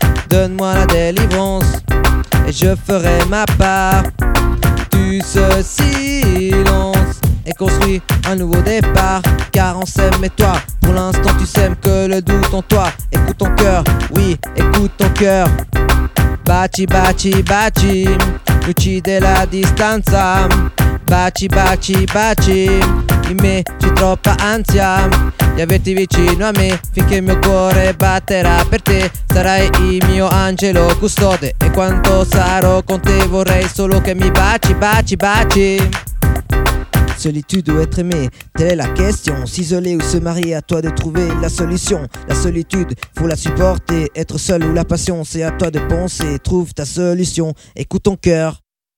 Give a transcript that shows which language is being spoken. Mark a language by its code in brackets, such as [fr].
[fr] Donne-moi la délivrance et je ferai ma part. Tu ce silence et construis un nouveau départ. Car on s'aime et toi, pour l'instant tu sèmes que le doute en toi. Écoute ton cœur, oui, écoute ton cœur. [it] Baci, baci, baci, uccide la distanza. Baci, baci, baci, in me c'è troppa ansia. Di averti vicino a me, finché il mio cuore batterà per te. Sarai il mio angelo custode, e quanto sarò con te, vorrei solo che mi baci, baci, baci. [fr] Solitude ou être aimé, telle est la question. S'isoler ou se marier, à toi de trouver la solution. La solitude, faut la supporter. Être seul ou la passion, c'est à toi de penser. Trouve ta solution, écoute ton cœur.